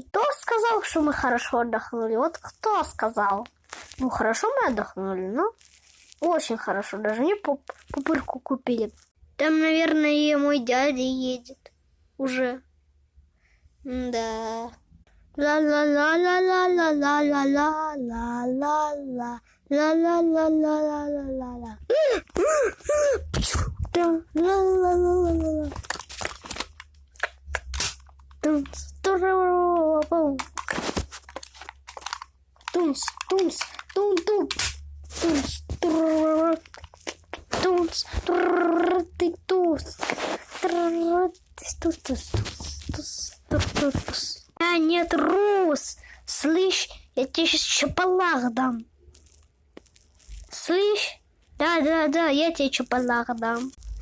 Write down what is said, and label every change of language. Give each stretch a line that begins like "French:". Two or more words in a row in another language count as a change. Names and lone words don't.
Russian: Кто сказал, что мы хорошо отдохнули? Вот кто сказал? Ну, хорошо мы отдохнули, но очень хорошо. Даже мне пупырку купили. Там, наверное, мой дядя едет уже. Да. Ла-ла-ла-ла-ла-ла-ла-ла-ла-ла. Ла-ла-ла-ла-ла-ла-ла-ла. Ла-ла-ла-ла-ла-ла. Тунс, тунс, тун-тун. Тунс, тунс, ты тус. Я не трус. Слышь, я тебе сейчас чапалах дам. Слышь? Да, я тебе чапалах дам.